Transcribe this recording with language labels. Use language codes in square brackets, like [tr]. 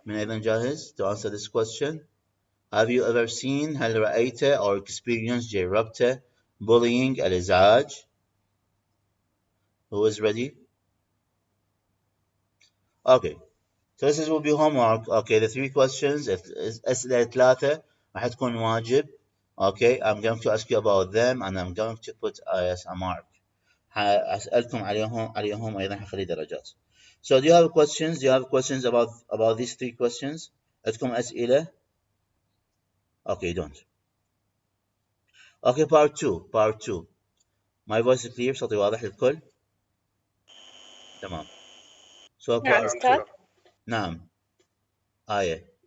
[ar] من أيضا جاهز [en] to answer this question? Have you ever seen [ar] هل رأيت [en] or experienced [ar] جربت [en] bullying [ar] الإزعاج? [en] Who is ready? Okay. So this will be homework. Okay, the 3 questions. [ar] أسئلة 3 راح تكون واجب. [en] Okay, I'm going to ask you about them and I'm going to put as a mark. [ar] أسألكم عليهم أيضا حخلي درجات. [en] So do you have questions? Do you have questions about these 3 questions? [ar] عندكم أسئلة? [en] Okay, don't. Okay, part 2. My voice is clear. [ar] صوتي واضح للكل؟ تمام. [en] So part [ar] نعم. آية.